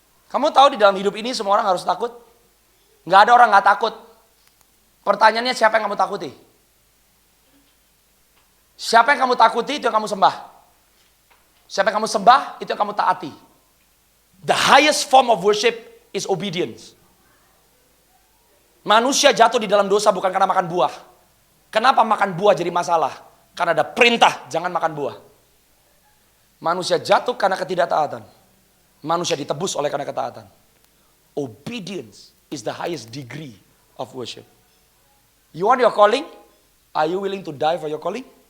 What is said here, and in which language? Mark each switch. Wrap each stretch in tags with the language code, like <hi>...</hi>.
<id>Kamu tahu di dalam hidup ini semua orang harus takut? Gak ada orang gak takut. Pertanyaannya siapa yang kamu takuti? Siapa yang kamu takuti itu yang kamu sembah. Siapa yang kamu sembah, itu yang kamu taati.</id> <en>The highest form of worship is obedience.</en> <id>Manusia jatuh di dalam dosa bukan karena makan buah. Kenapa makan buah jadi masalah? Karena ada perintah, jangan makan buah. Manusia jatuh karena ketidaktaatan. Manusia ditebus oleh karena ketaatan.</id> <en>Obedience is the highest degree of worship. You want your calling? Are you willing to die for your calling?</en>